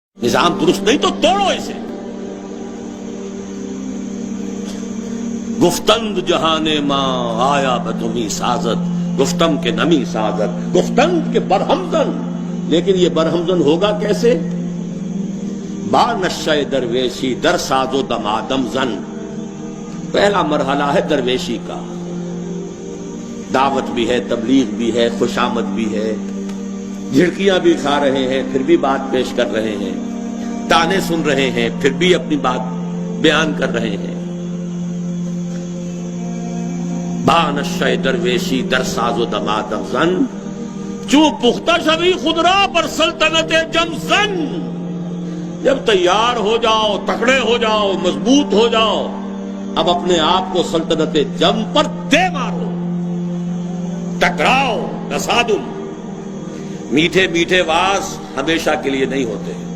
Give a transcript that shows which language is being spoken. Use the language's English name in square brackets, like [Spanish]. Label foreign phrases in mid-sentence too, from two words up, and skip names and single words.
[Urdu] نظام درست نہیں تو توڑو اسے. [Persian] گفتند جہان ماں آیا بتمی سازد، گفتم کے نمی سازد، گفتند کے برہمزن. [Urdu] لیکن یہ برہمزن ہوگا کیسے؟ [Persian] با نشہ درویشی در ساز و دمادم زن. [Urdu] پہلا مرحلہ ہے درویشی کا، دعوت بھی ہے، تبلیغ بھی ہے، خوشامد بھی ہے، جھڑکیاں بھی کھا رہے ہیں پھر بھی بات پیش کر رہے ہیں، تانے سن رہے ہیں پھر بھی اپنی بات بیان کر رہے ہیں. [Persian] با نشہ درویشی در ساز و دمادم زن، چوں پختہ شوی خودرا پر سلطنت جم زن. [Urdu] جب تیار ہو جاؤ، تکڑے ہو جاؤ، مضبوط ہو جاؤ، اب اپنے آپ کو سلطنت جم پر دے مارو، ٹکراؤ. تصادم، میٹھے میٹھے واز ہمیشہ کے لیے نہیں ہوتے.